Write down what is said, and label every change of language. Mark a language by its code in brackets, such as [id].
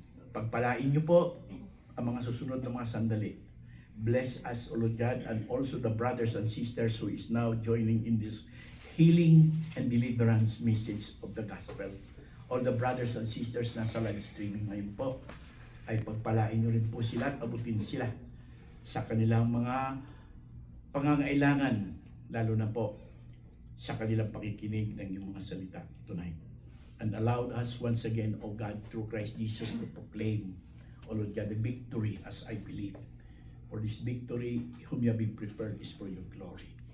[tl] Pagpalain niyo po ang mga susunod na mga sandali. [en] Bless us, O Lord God, and also the brothers and sisters who is now joining in this healing and deliverance message of the gospel. All the brothers and sisters [tl] na sa live streaming ngayon po, ay pagpalain niyo rin po sila at abutin sila sa kanilang mga pangangailangan, lalo na po sa kanilang pakikinig ng iyong mga salita tonight. [en] And allowed us once again, O God, through Christ Jesus to proclaim, O Lord God, the victory as I believe. For this victory, whom you have been prepared is for your glory.